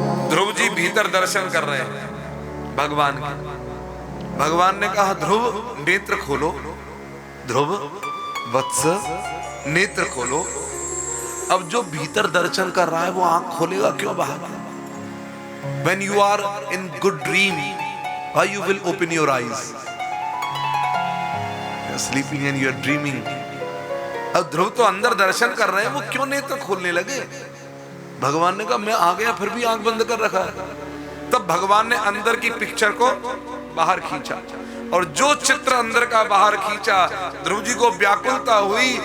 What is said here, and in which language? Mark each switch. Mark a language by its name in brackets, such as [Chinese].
[Hindi] ध्रुव जी भीतर दर्शन कर रहे हैं भगवान के। भगवान ने कहा ध्रुव नेत्र खोलो, ध्रुव वत्स नेत्र खोलो। अब जो भीतर दर्शन कर रहा है वो आंख खोलेगा क्यों बाहर? [English] When you are in good dream, why you will open your eyes? You are sleeping and you are dreaming. [Hindi] अब ध्रुव तो अंदर दर्शन कर रहे हैं, वो क्यों नेत्र खोलने लगे? भगवान ने कहा मैं आ गया फिर भी आंख बंद कर रखा है। तब भगवान ने अंदर की पिक्चर को बाहर खींचा, और जो चित्र अंदर का बाहर खींचा, ध्रुव जी को व्याकुलता हुई।